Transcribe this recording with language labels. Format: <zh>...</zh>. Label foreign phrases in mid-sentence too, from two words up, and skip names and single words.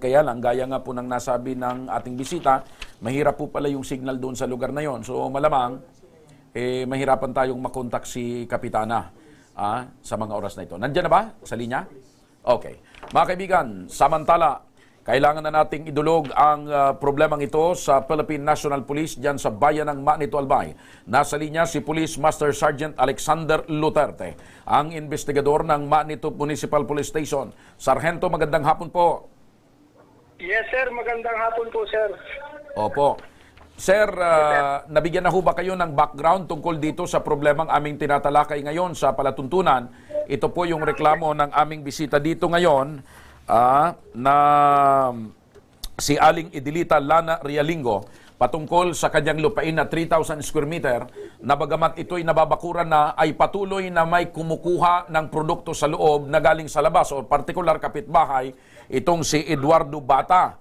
<tl>Kaya lang, gaya nga po ng nasabi ng ating bisita, mahirap po pala yung signal doon sa lugar na yon. So, malamang, mahirapan tayong makontak si Kapitana sa mga oras na ito. Nandiyan na ba sa linya? Okay. Mga kaibigan, samantala, kailangan na nating idulog ang problemang ito sa Philippine National Police dyan sa bayan ng Manito, Albay. Nasa linya si Police Master Sergeant Alexander Luterte, ang investigador ng Manito Municipal Police Station. Sargento, magandang hapon po.</tl> <en>Yes, sir.</en> <tl>Magandang hapon po, sir. Opo. Sir, nabigyan na ho ba kayo ng background tungkol dito sa problemang aming tinatalakay ngayon sa palatuntunan? Ito po yung reklamo ng aming bisita dito ngayon, na si Aling Idilita Lana Rialingo patungkol sa kanyang lupain na 3,000</tl> <en>square meter</en> <tl>na bagamat ito'y nababakuran na ay patuloy na may kumukuha ng produkto sa loob na galing sa labas o partikular kapitbahay itong si Eduardo Bata.</tl>